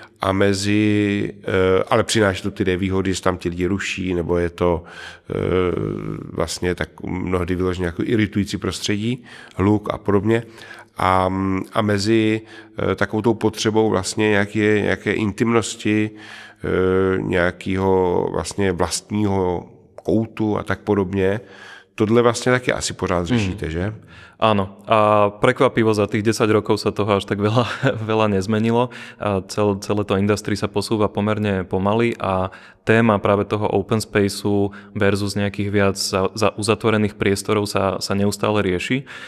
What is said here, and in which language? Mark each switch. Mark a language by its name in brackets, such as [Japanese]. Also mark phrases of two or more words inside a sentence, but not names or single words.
[Czech] ale přináší to ty nevýhody, že tam ti lidi ruší, nebo je to vlastně tak mnohdy vyloženě jako iritující prostředí, hluk a podobně. A mezi takovou tou potřebou vlastně nějaké intimnosti, nějakého vlastně vlastního koutu a tak podobně, tohle vlastně taky asi pořád řešíte, že? [Slovak] Áno. A prekvapivo za tých 10 rokov sa toho až tak veľa nezmenilo. Celé to industry sa posúva pomerne pomaly a téma práve toho [English] open spaceu [Slovak] versus nejakých viac uzatvorených priestorov sa neustále rieši.